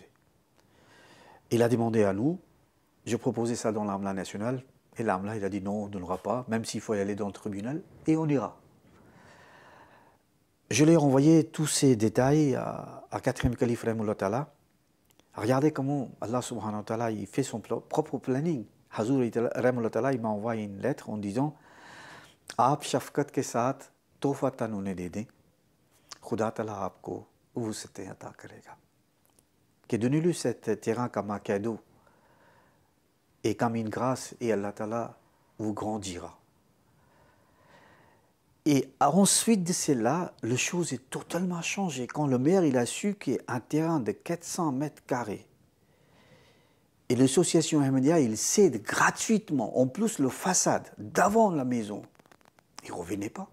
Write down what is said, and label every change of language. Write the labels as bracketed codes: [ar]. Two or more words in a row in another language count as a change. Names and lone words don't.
[fr] Il a demandé à nous, je proposais ça dans l'AMLA nationale, et l'AMLA, il a dit non, on ne donnera pas, même s'il faut y aller dans le tribunal, et on ira. Je lui ai renvoyé tous ces détails à 4e calife [ar] رحمه الله تعالى. [fr] Regardez comment [ar] الله سبحانه وتعالى [fr] il fait son propre planning. Hazur [ar] رحمه الله تعالى, [fr] il m'a envoyé une lettre en disant [ur] آپ شفقت کے ساتھ تحفتاً انہیں دے دیں، خدا تعالیٰ آپ کو وسعتیں عطا کرے گا. [fr] Que donnez-lui cet terrain comme un cadeau et comme une grâce, et [ar] الله تعالى [fr] vous grandira. Et ensuite de cela, la chose est totalement changée. Quand le maire il a su qu'un terrain de 400 mètres carrés, et l'association Ahmadiyya, il cède gratuitement, en plus le façade d'avant la maison, il ne revenait pas.